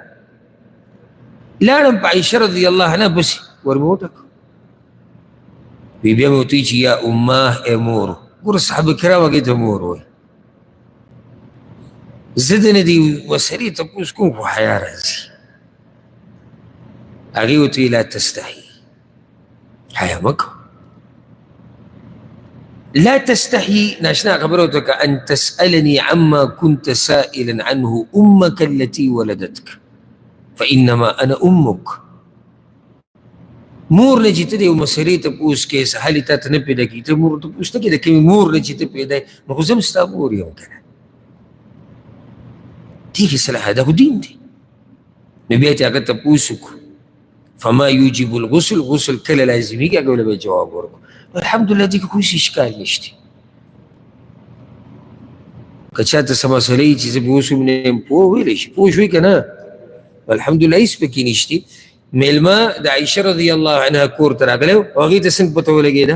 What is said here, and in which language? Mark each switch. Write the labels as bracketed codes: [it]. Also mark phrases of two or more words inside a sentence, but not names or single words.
[ps] لاړم په عایشه [ar] رضی الله عنها [ps] پسې ور مې وټکړ، بیا مې ورته وایي چې [ar] یا امه [ps] ای مور، ګوره صحابه کرام هغې ته مور وایي. زه د نه دې مسلې تپوس کوم خو حیا راځي. هغې ورته وایي [ar] لا تستحي، [ps] حیا مه کوه. [ar] لا تستحي ناشنا خبرتك أن تسألني عما كنت سائلا عنه أمك التي ولدتك فإنما أنا أمك. [ps] مور نه چې ته د یو مسلې تپوس کې سهالي تا ته نه پیدا کړي، ته مور تپوس نه کړې د کومې مور نه چې ته پیدا یې، نو خو زه هم ستا مور یم که نه. دې کې صلاح دا خو دین دی. نو بیا چې هغه تپوس وکړو [ar] فما يوجب الغسل، [ps] غسل کله لازمي کې هغه به جواب ورکړو. الحمدلله دې کې کوم اشکال نشته. که چاته څه مسلې چې زه به اوس هم نه یم پوه ویلی شي، پوه شوې که نه؟ الحمدلله هېڅ پکې نشته. میلمه د عایشه [ar] رضی الله عنها [ps] کور ته راغلی و او هغې ته څنګه پته ولګېده؟